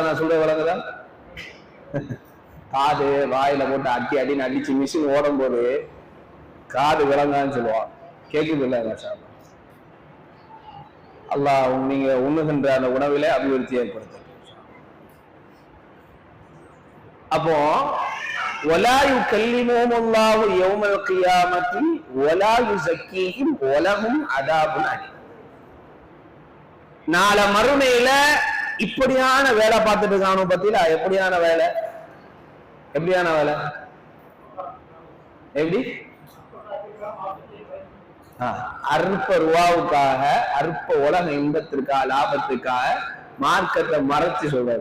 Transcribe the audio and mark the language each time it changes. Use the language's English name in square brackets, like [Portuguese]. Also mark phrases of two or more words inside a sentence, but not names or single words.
[Tamil] விளங்குதா? நான் சொல்ற விளங்குதா? காது வாயில போட்டு அடி அடின்னு அடிச்சு மிஷின் ஓடும் போது காது விளங்கான்னு சொல்லுவான். கேட்குது இல்லை? அல்லாஹ் நீங்க உண்ணுகின்ற அந்த உணவில அபிவிருத்தி ஏற்படுத்த. [Arabic] அப்போ وَلَا يُكَلِّمُهُمُ اللَّهُ يَوْمَ الْقِيَامَةِ وَلَا يُزَكِّيهِمْ وَلَهُمْ عَذَابٌ أَلِيمٌ. [Tamil] நாளை மறுமையில இப்படியான வேலை பார்த்துட்டு இருக்கானோ பத்தியில. எப்படியான வேலை? எப்படியான வேலை? எப்படி? அற்ப ரூபாவுக்காக, அற்ப உலக இன்பத்திற்காக, லாபத்துக்காக மார்க்கத்தை மறைச்சு சொல்றாரு.